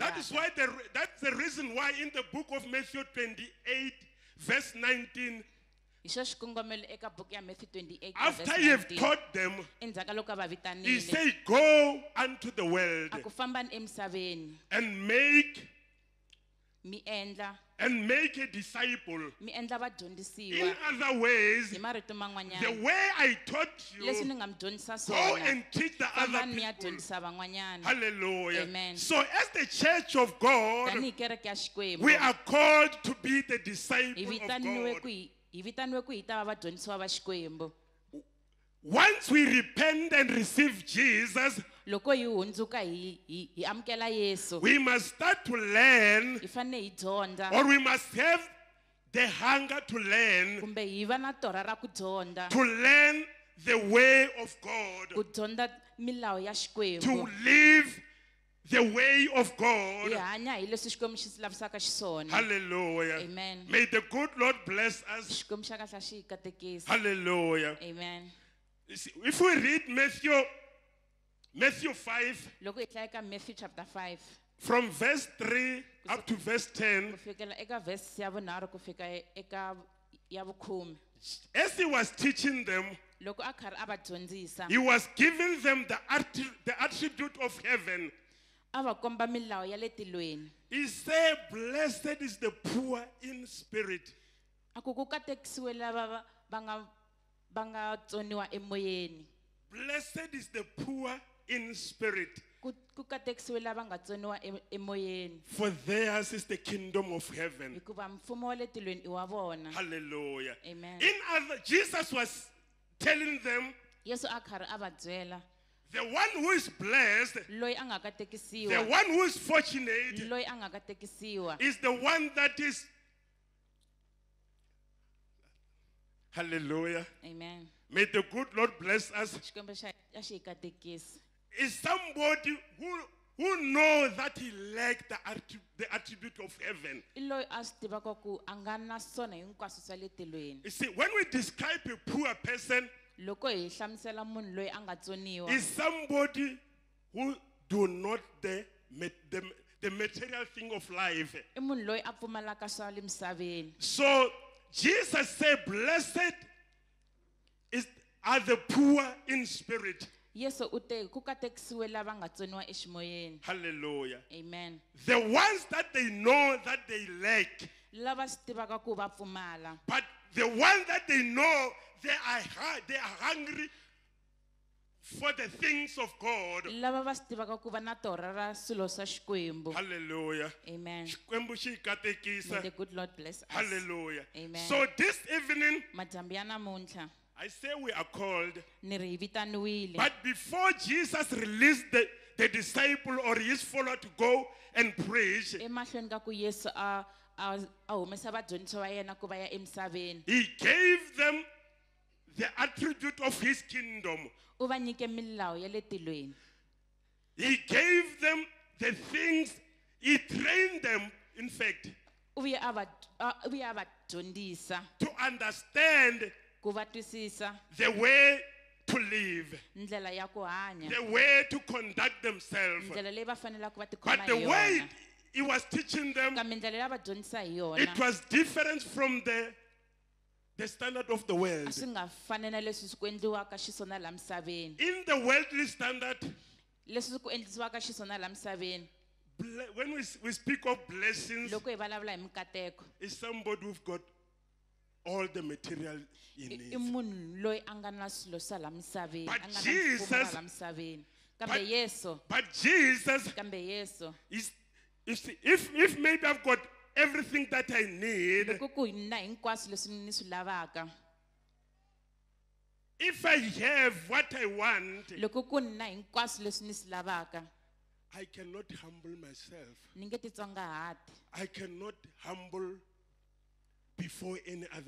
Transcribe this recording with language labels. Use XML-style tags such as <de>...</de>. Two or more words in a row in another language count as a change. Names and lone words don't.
<en>That is</en> <ts>endlaka.</ts> <en>why that's the reason why in the book of Matthew 28, verse 19,</en> <ts>Hi xo xikongomelo eka buku ya Matthew 28</ts> <en>after he have verse 19. taught them,</en> <ts>Endzhaku ka loko a va</ts> <en>he</en> <ts>vitanile</ts> <en>said, go unto the world</en> <ts>a ku fambani emisaveni</ts> <en>and make</en> <ts>mi endla</ts> <en>a disciple.</en> <ts>vadyondzisiwa</ts> <en>In other ways,</en> <ts>hi marito</ts> <en>the</en> <ts>man'wanyana.</ts> <en>way I taught</en> <ts>Leswi</ts> <en>you,</en> <ts>ni nga mi dyondzisa</ts> <en>go</en> <ts>swona</ts> <en>and teach the other</en> <ts>fambani mi ya</ts> <en>people.</en> <ts>dyondzisa van'wanyana.</ts> <en>Hallelujah. Amen. So as the church of God,</en> <ts>Tanihi kereke ya Xikwembu</ts> <en>we are called to be the</en> <ts>hi</ts> <en>disciple of</en> <ts>vitaniwe</ts> <en>God.</en> <ts>hi vitaniwe ku hi ta va vadyondzisiwa va Xikwembu.</ts> <en>Once we repent and receive Jesus,</en> <ts>Loko hi hundzuka hi amukela Yesu</ts> <en>we must start to learn,</en> <ts>hi fanele hi dyondza</ts> <en>or we must have the hunger to learn,</en> <ts>kumbe hi va na torha ra ku dyondza</ts> <en>to learn the way of</en> <ts>ku</ts> <en>God,</en> <ts>dyondza milawu ya</ts> <en>to</en> <ts>Xikwembu.</ts> <en>live the way of</en> <ts>Hi</ts> <en>God.</en> <ts>hanya hi leswi Xikwembu xi swi lavisaka xiswona.</ts> <en>Hallelujah. Amen. May the good Lord bless us.</en> <ts>Xikwembu xa kahle xi hi katekisa.</ts> <en>Hallelujah. Amen. You see, if we read Matthew 5,</en> <ts>Loko hi hlaya ka Matthew chapter 5</ts> <en>from verse 3 up to verse 10,</en> <ts>ku fikela eka verse ya vunharhu ku fika eka ya vukhume.</ts> <en>as he was teaching them,</en> <ts>Loko a karhi a va dyondzisa</ts> <en>he was giving them the attribute of heaven.</en> <ts>a va komba milawu ya le tilweni.</ts> <en>He said, blessed is the poor in spirit.</en> <ts>A ku katekisiwe lava va nga tsoniwa emoyeni.</ts> <en>Blessed is the poor in spirit,</en> <ts>Ku katekisiwe lava nga tsoniwa emoyeni.</ts> <en>for theirs is the kingdom of heaven.</en> <ts>Hikuva mfumo wa le tilweni i wa vona.</ts> <en>Hallelujah. Amen. Jesus was telling them,</en> <ts>Yesu a karhi a va byela</ts> <en>the one who is blessed,</en> <ts>loyi a nga</ts> <en>the</en> <ts>katekisiwa,</ts> <en>one who is fortunate,</en> <ts>loyi a nga katekisiwa</ts> <en>is the one that is, hallelujah. Amen. May the good Lord bless us.</en> <ts>Xikwembu xa xi hi katekisa.</ts> <en>Is somebody who knows that he lacked the attribute of heaven.</en> <ts>I loyi a swi tivaka ku a nga na swona hinkwaswo swa le tilweni.</ts> <en>You see, when we describe a poor person,</en> <ts>Loko hi hlamusela munhu loyi a nga tsoniwa</ts> <en>is somebody who do not the material thing of life.</en> <ts>i munhu loyi a pfumalaka swa le misaveni.</ts> <en>So Jesus said, blessed are the poor in spirit.</en> <ts>Yesu u te ku katekisiwe lava nga tsoniwa eximoyeni.</ts> <en>Hallelujah. Amen. The ones that they know that they lack,</en> <ts>Lava swi tivaka ku va pfumala.</ts> <en>but the ones that they know they are hungry for the things of God.</en> <ts>Lava va swi tivaka ku va na torha ra swilo swa Xikwembu.</ts> <en>Hallelujah. Amen.</en> <ts>Xikwembu xi hi katekisa.</ts> <en>May the good Lord bless us. Hallelujah. Amen. So this evening,</en> <ts>Madyambu ya namuntlha</ts> <en>I say we are called,</en> <ts>ni ri hi vitaniwile.</ts> <en>but before Jesus released the disciple or his follower to go and preach,</en> <ts>Emahlweni ka ku Yesu a humesa vadyondzisi va yena ku va ya emisaveni.</ts> <en>he gave them the attribute of his kingdom.</en> <ts>U va nyike milawu ya le tilweni.</ts> <en>He gave them the things, he trained them, in fact,</en> <ts>U vuye a va dyondzisa</ts> <en>to understand</en> <ts>ku va twisisa</ts> <en>the way to live,</en> <ts>ndlela ya ku hanya,</ts> <en>the way to conduct themselves.</en> <ts>ndlela leyi va fanelaka va</ts> <en>But</en> <ts>tikhoma</ts> <en>the</en> <ts>hi</ts> <en>way</en> <ts>yona.</ts> <en>he was teaching them,</en> <ts>Kambe ndlela leyi va dyondzisa hi yona</ts> <en>it was different from the standard of the</en> <ts>a</ts> <en>world.</en> <ts>swi nga fani na leswi swi ku endliwaka xiswona laha misaveni.</ts> <en>In the worldly standard,</en> <ts>Leswi swi ku endlisiwaka xiswona laha misaveni.</ts> <en>when we speak of blessings,</en> <ts>Loko hi vulavula hi mikateko,</ts> <en>is somebody who've got all the material he</en> <ts>i</ts> <en>needs.</en> <ts>munhu loyi a nga na swilo swa laha misaveni,</ts> <en>But</en> <ts>a nga na</ts> <en>Jesus-</en> <ts>mfumo wa laha misaveni.</ts> <en>But Jesus</en> <ts>Kambe Yesu,</ts> <en>is, if maybe I've got everything that I need,</en> <ts>loko ku na hinkwaswo leswi ni swi lavaka,</ts> <en>if I have what I want,</en> <ts>loko ku na hinkwaswo leswi ni swi lavaka,</ts> <en>I cannot humble myself.</en> <ts>ni nge titsongahati,</ts> <en>I cannot humble before any other</en>